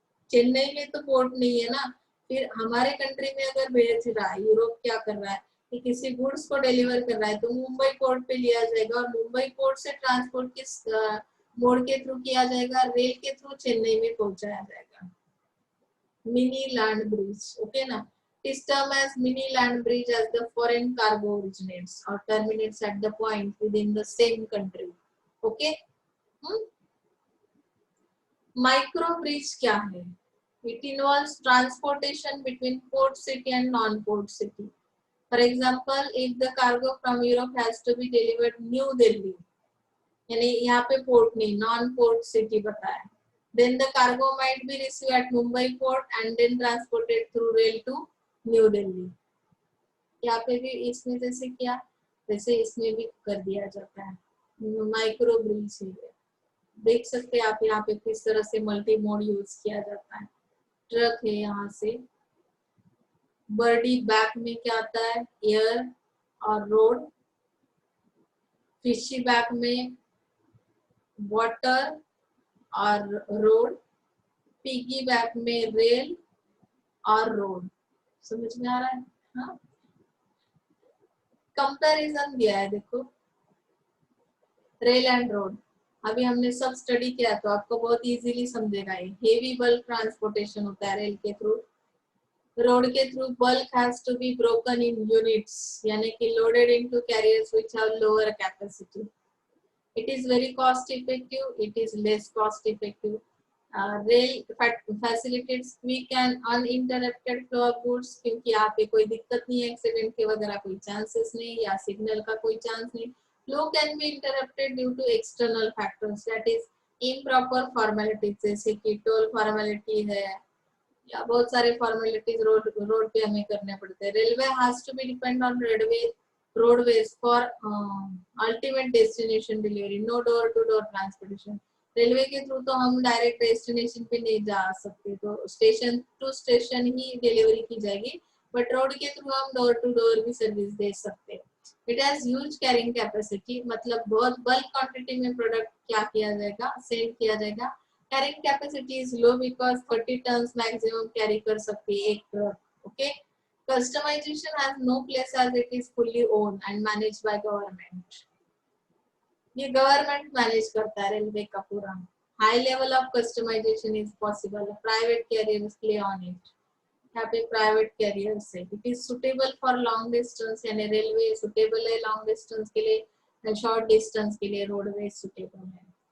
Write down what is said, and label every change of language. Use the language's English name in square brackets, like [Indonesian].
[Hindi] चेन्नई में तो पोर्ट नहीं है ना, फिर हमारे कंट्री में अगर भेज रहा है, यूरोप क्या कर रहा है कि किसी गुड्स को डिलीवर कर रहा है, तो मुंबई पोर्ट पे लिया जाएगा और मुंबई पोर्ट से ट्रांसपोर्ट किस मोड के थ्रू किया जाएगा, रेल के थ्रू चेन्नई में पहुंचाया जाएगा। [English] Mini land bridge, okay ना। इस term as mini land bridge as the foreign cargo originates और terminates at the point within the same country, okay. [Hindi] Micro bridge क्या है? [English] It involves transportation between port city and non-port city. For example, if the cargo from Europe has to be delivered New Delhi, [Hindi] यानी यहाँ पे port नहीं, [English] non-port city बताया, then the cargo might be received at Mumbai port and then transported through rail to New Delhi. [Hindi] यहाँ पे भी इसमें जैसे क्या, वैसे इसमें भी कर दिया जाता है। माइक्रो ब्रिज है, देख सकते हैं आप यहाँ पे किस तरह से मल्टी मोड यूज किया जाता है। ट्रक है, यहाँ से बर्डी बैक में क्या आता है, एयर और रोड। फिशी बैक में वाटर और रोड। पिगी बैक में रेल और रोड। समझ में आ रहा है? हाँ, कंपैरिजन दिया है देखो, रेल एंड रोड। अभी हमने सब स्टडी किया तो आपको बहुत इजीली समझेगा। ये हेवी बल्क ट्रांसपोर्टेशन होता है रेल के थ्रू। [English] Road के through bulk has to be broken in units, यानी कि loaded into carriers which have lower capacity. It is very cost effective, it is less cost effective. Rail facilitates quick and uninterrupted flow of goods, [Hindi] क्योंकि यहाँ पे कोई दिक्कत नहीं है, accident के वगैरह कोई चांसेस नहीं या सिग्नल का कोई चांस नहीं। [English] Flow can be interrupted due to external factors, that is improper formalities, [Hindi] जैसे कि टोल फॉर्मेलिटी है या बहुत सारे फॉर्मेलिटीज रोड पे हमें करने पड़ते हैं। [English] Railway has to be depend on roadways for ultimate destination delivery, no door to door transportation. [Hindi] Railway के थ्रू तो हम डायरेक्ट डेस्टिनेशन पे नहीं जा सकते, तो station to station he delivery की जाएगी, बट रोड के थ्रू हम डोर टू डोर भी सर्विस दे सकते हैं। [English] it has huge carrying capacity, [Hindi] मतलब बहुत बल्क क्वांटिटी में प्रोडक्ट क्या किया जाएगा, सेल किया जाएगा। [English] carrying capacity is low because 30 tons maximum carry [Hindi] कर सकती है एक truck, [English] Okay. Customization has no place as it is fully owned and managed by government. [Hindi] ये गवर्नमेंट मैनेज करता है रेलवे का पूरा। [English] High level of customization is possible, private carriers play on it. [Hindi] यहाँ पे प्राइवेट कैरियर्स है। [English] it is suitable for long distance, [Hindi] यानी railway suitable है लॉन्ग डिस्टेंस के लिए, शॉर्ट डिस्टेंस के लिए रोडवे सुटेबल है।